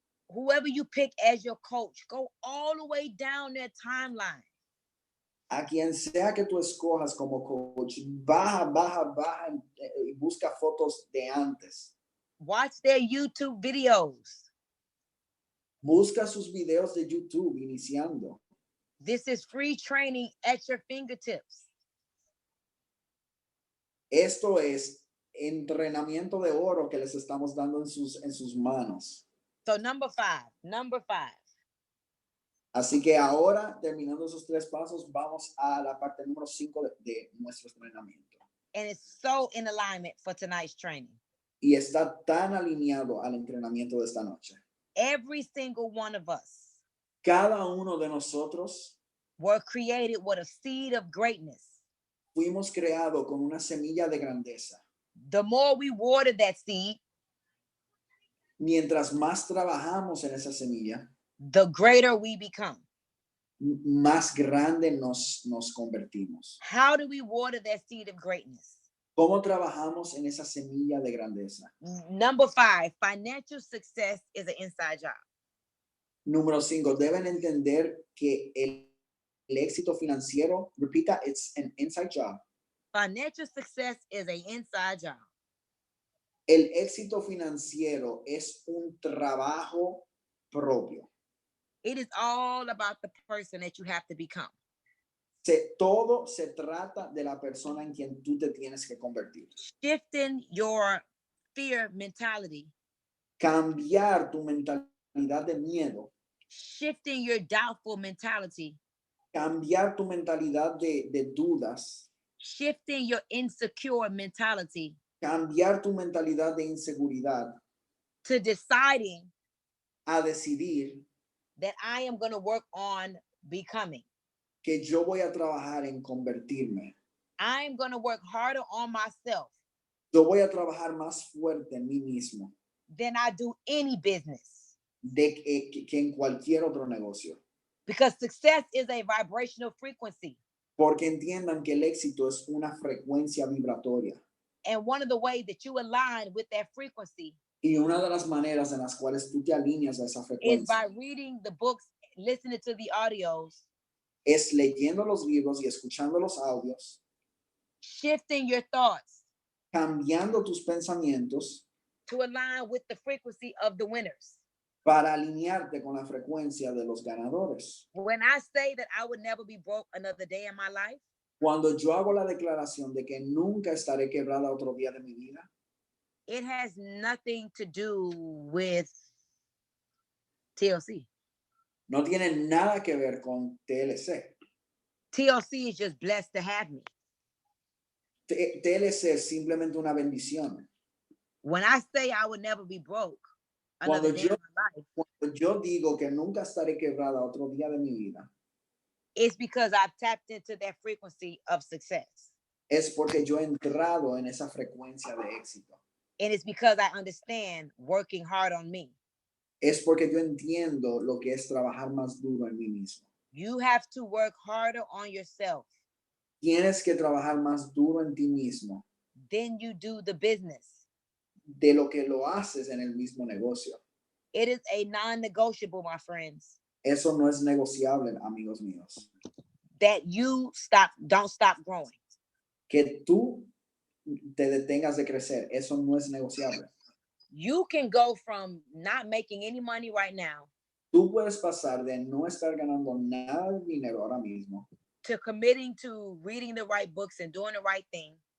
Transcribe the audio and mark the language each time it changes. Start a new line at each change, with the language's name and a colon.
English: Whoever you pick as your coach, go all the way down their timeline.
Spanish: A quien sea que tú escojas como coach, baja y busca fotos de antes.
English: Watch their YouTube videos.
Spanish: Busca sus videos de YouTube iniciando.
English: This is free training at your fingertips.
Spanish: Esto es entrenamiento de oro que les estamos dando en sus manos.
English: So number five.
Spanish: Así que ahora, terminando esos 3 pasos, vamos a la parte número 5 de nuestro entrenamiento.
English: And it's so in alignment for tonight's training.
Spanish: Y está tan alineado al entrenamiento de esta noche.
English: Every single one of us
Spanish: Cada uno de nosotros
English: were created with a seed of greatness.
Spanish: fuimos creados con una semilla de grandeza.
English: The more we water that seed,
Spanish: Mientras más trabajamos en esa semilla,
English: the greater we become.
Spanish: más grande nos convertimos.
English: How do we water that seed of greatness?
Spanish: ¿Cómo trabajamos en esa semilla de grandeza?
English: Number 5, financial success is an inside job.
Spanish: Número 5, deben entender que el éxito financiero, repita,
English: it's an inside job. Financial success is an inside job.
Spanish: El éxito financiero es un trabajo propio.
English: It is all about the person that you have to become.
Spanish: Todo se trata de la persona en quien tú te tienes que convertir.
English: Shifting your fear mentality.
Spanish: Cambiar tu mentalidad de miedo.
English: Shifting your doubtful mentality.
Spanish: Cambiar tu mentalidad de dudas.
English: Shifting your insecure mentality.
Spanish: Cambiar tu mentalidad de inseguridad.
English: To deciding
Spanish: a decidir
English: that I am going to work on becoming.
Spanish: que yo voy a trabajar en convertirme.
English: I am going to work harder on myself.
Spanish: Yo voy a trabajar más fuerte en mí mismo.
English: Than I do any business.
Spanish: Que en cualquier otro negocio.
English: Because success is a vibrational frequency.
Spanish: Porque entiendan que el éxito es una frecuencia vibratoria.
English: And one of the ways that you align with that frequency
Spanish: Y una de las maneras en las cuales tú te alineas a esa
English: is by
Spanish: frecuencia
English: reading the books, listening to the audios,
Spanish: es leyendo los libros y escuchando los audios,
English: shifting your thoughts
Spanish: cambiando tus pensamientos
English: to align with the frequency of the winners.
Spanish: para alinearte con la frecuencia de los ganadores.
English: When I say that I would never be broke another day in my life,
Spanish: Cuando yo hago la declaración de que nunca estaré quebrada otro día de mi vida,
English: it has nothing to do with TLC.
Spanish: no tiene nada que ver con TLC.
English: TLC is just blessed to have me.
Spanish: TLC es simplemente una bendición.
English: When I say I would never be broke another day in my life,
Spanish: Cuando yo digo que nunca estaré quebrada otro día de mi vida,
English: it's because I've tapped into that frequency of success.
Spanish: es porque yo he entrado en esa frecuencia de éxito.
English: And it's because I understand working hard on me.
Spanish: Es porque yo entiendo lo que es trabajar más duro en mí mismo.
English: You have to work harder on yourself.
Spanish: Tienes que trabajar más duro en ti mismo
English: Then you do the business.
Spanish: de lo que lo haces en el mismo negocio.
English: It is a non-negotiable, my friends,
Spanish: Eso no es negociable, amigos míos.
English: that you don't stop growing.
Spanish: Que tú te detengas de crecer, eso no es negociable.
English: You can go from not making any money right now
Spanish: Tú puedes pasar de no estar ganando nada de dinero ahora mismo,
English: to committing to reading the right books and doing the right thing.